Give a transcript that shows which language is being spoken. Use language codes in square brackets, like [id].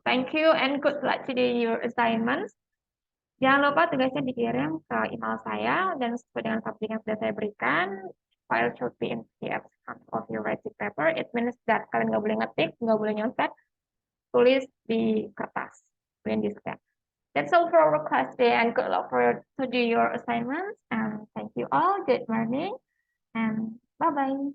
[en] Thank you and good luck to do your assignments. [id] Jangan lupa tugasnya dikirim ke email saya dan sesuai dengan topik yang sudah saya berikan. [en] File should be in PDF of your writing paper. It means that [id] kalian nggak boleh ngetik, nggak boleh nyontek, tulis di kertas, kemudian di scan. [en] That's all for our class today, and good luck to do your assignments. And thank you all. Good morning, and bye bye.